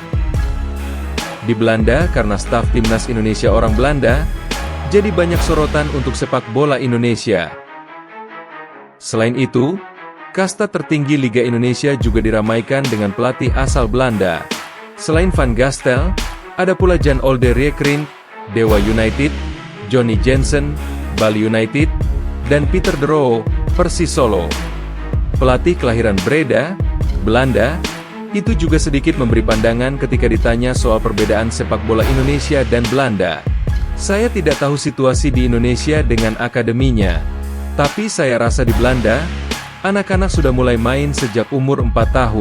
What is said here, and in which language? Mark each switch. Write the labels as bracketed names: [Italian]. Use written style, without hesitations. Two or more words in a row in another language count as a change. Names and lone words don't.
[Indonesian] Di Belanda, karena staf Timnas Indonesia orang Belanda, jadi banyak sorotan untuk sepak bola Indonesia. Selain itu, kasta tertinggi Liga Indonesia juga diramaikan dengan pelatih asal Belanda. Selain Van Gastel, ada pula Jan Olde Riekrink, Dewa United, Johnny Jensen, Bali United, dan Peter de Roo, Persis Solo. Pelatih kelahiran Breda, Belanda, itu juga sedikit memberi pandangan ketika ditanya soal perbedaan sepak bola Indonesia dan Belanda. Saya tidak tahu situasi di Indonesia dengan akademinya. Tapi saya rasa di Belanda, anak-anak sudah mulai main sejak umur 4 tahun.